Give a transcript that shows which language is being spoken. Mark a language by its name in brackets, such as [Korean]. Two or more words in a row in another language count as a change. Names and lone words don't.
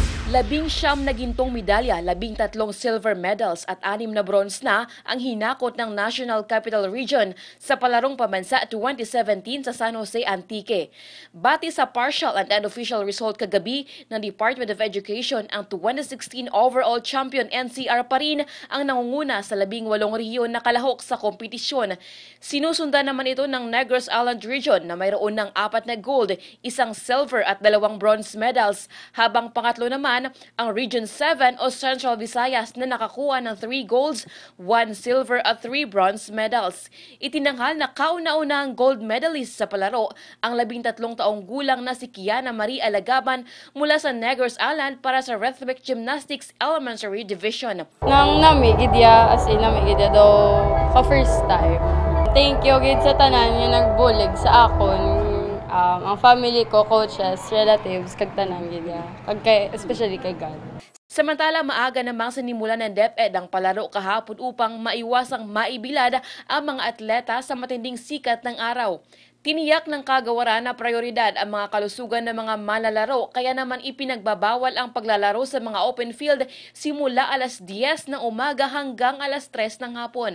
[Filipino] 19 na gintong medalya, 13 [English] silver medals [Filipino] at 6 na bronze na ang hinakot ng National Capital Region sa palarong pambansa 2017 sa San Jose Antique. Bati sa [English] partial and unofficial result [Filipino] kagabi ng Department of Education, ang 2016 [English] overall champion [Filipino] NCR pa rin ang nangunguna sa 18 rehiyon na kalahok sa kompetisyon. Sinusundan naman ito ng Negros Island Region na mayroon ng 4 na gold, 1 silver at 2 [English] bronze medals, [Filipino] habang pangatlo naman ang Region 7 o Central Visayas na nakakuha ng 3 golds, 1 silver at 3 [English] bronze medals. [Filipino] Itinanghal na kauna-unahang [English] gold medalist [Filipino] sa palaro ang 13 taong gulang na si Kiana Marie Alagaban mula sa Negros Island para sa Rhythmic Gymnastics Elementary Division. [Hiligaynon] Nang namigidya, [English] as in [Hiligaynon] namigidya daw ka [English] first time. Thank you [Hiligaynon] gid sa tanan yung nagbulig sa akon. Ang family ko, coaches, relatives, kag tanan gid, especially kay God. [Filipino] Samantala, maaga namang sinimula ng DepEd ang palaro kahapon upang maiwasang maibilad ang mga atleta sa matinding sikat ng araw. Tiniyak ng kagawaran na prioridad ang mga kalusugan ng mga manlalaro, kaya naman ipinagbabawal ang paglalaro sa mga [English] open field [Filipino] simula alas 10 ng umaga hanggang alas 3 ng hapon.